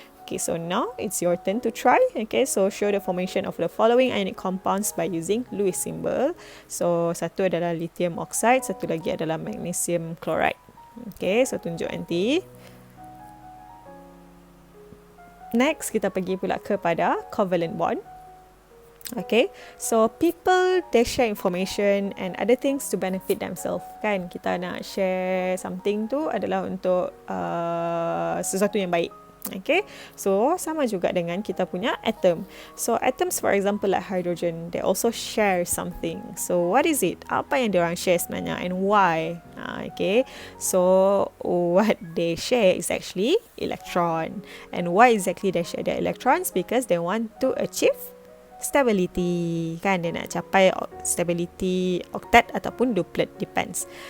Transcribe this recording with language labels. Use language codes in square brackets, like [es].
[en] Okay, so now it's your turn to try. Okay, so show the formation of the following ionic compounds by using Lewis symbol. [ms] So satu adalah lithium oxide, satu lagi adalah magnesium chloride. Okay, so tunjuk nanti. Next, kita pergi pula kepada covalent bond. [en] Okay, so people, they share information and other things to benefit themselves. [ms] Kan, kita nak [en] share something [ms] tu adalah untuk sesuatu yang baik. Okay, so sama juga dengan kita punya atom. [en] So atoms, for example, like hydrogen, they also share something. So what is it? [ms] Apa yang diorang share sebenarnya [en] and why? Okay, so what they share is actually electron. And why exactly they share their electrons? Because they want to achieve stability, kan, [ms] dia nak capai stability octet ataupun duplet, [en] depends.